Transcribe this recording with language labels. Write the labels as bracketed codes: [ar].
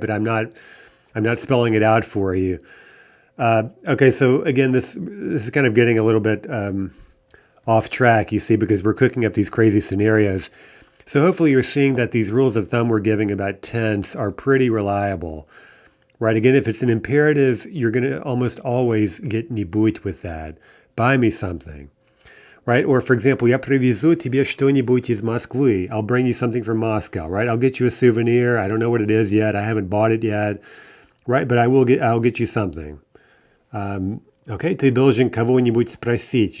[en] But I'm not spelling it out for you. Okay, so again, this is kind of getting a little bit off track, you see, because we're cooking up these crazy scenarios. So hopefully you're seeing that these rules of thumb we're giving about tense are pretty reliable, right? Again, if it's an imperative, you're going to almost always get нибудь with that. Buy me something. right? Or for example, [ru] я привезу тебе что-нибудь из Москвы. [en] I'll bring you something from Moscow, right? I'll get you a souvenir. I don't know what it is yet. I haven't bought it yet, right? But I'll get you something. [ru] Okay, ты должен кого-нибудь спросить.